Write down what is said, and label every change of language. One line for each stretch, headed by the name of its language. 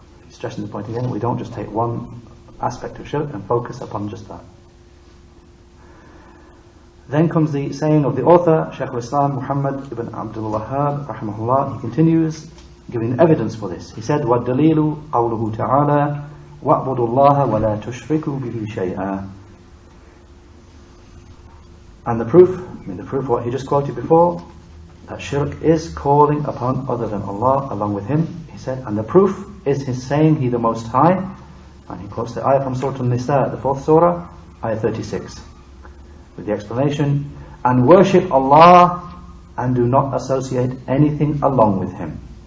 English: Stressing the point again, we don't just take one aspect of shirk and focus upon just that. Then comes the saying of the author, Shaykh al-Islam Muhammad ibn Abdul Wahhab rahimahullah. He continues giving evidence for this. He said,
Arabic: وَالدَّلِيلُ قَوْلُهُ تَعَالَى وَاعْبُدُوا اللَّهَ وَلَا تُشْرِكُوا بِهِ شَيْئًا.
English: And the proof of what he just quoted before, that shirk is calling upon other than Allah along with Him. He said, and the proof is His saying, He the Most High. And he quotes the ayah from Surah An-Nisa, the 4th surah, ayah 36, with the explanation, and worship Allah and do not associate anything along with Him.